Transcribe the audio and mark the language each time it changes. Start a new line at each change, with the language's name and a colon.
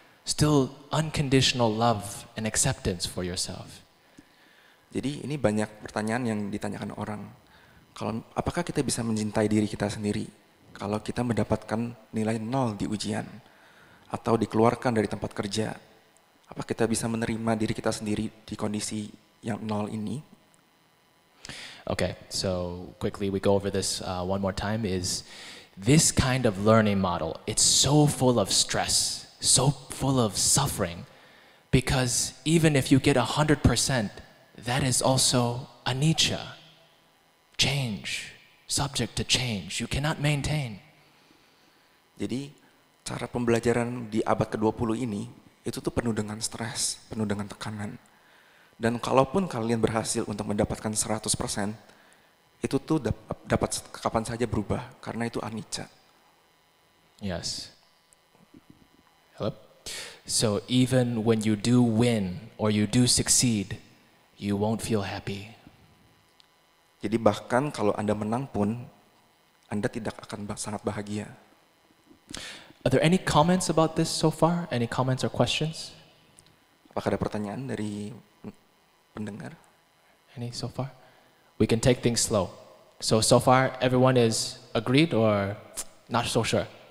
English: Still unconditional love and acceptance for yourself?
Indonesian: Jadi ini banyak pertanyaan yang ditanyakan orang. Apakah kita bisa mencintai diri kita sendiri kalau kita mendapatkan nilai 0 di ujian atau dikeluarkan dari tempat kerja? Apa kita bisa menerima diri kita sendiri di kondisi yang 0 ini?
English: Okay, so quickly we go over this one more time. Is this kind of learning model, it's so full of stress, so full of suffering, because even if you get 100%, that is also anicca, change, subject to change. You cannot maintain.
Indonesian: Jadi cara pembelajaran di abad ke-20 ini itu tuh penuh dengan stres, penuh dengan tekanan. Dan kalaupun kalian berhasil untuk mendapatkan 100%, itu tuh dapat kapan saja berubah karena itu anicca.
English: Yes. Hello? So even when you do win or you do succeed, you won't feel happy.
Indonesian: Jadi bahkan kalau Anda menang pun, Anda tidak akan sangat bahagia.
English: Are there any comments about this so far? Any comments or questions?
Indonesian: Apakah ada pertanyaan dari pendengar?
English: Any so far? We can take things slow. So far everyone is agreed or not so sure?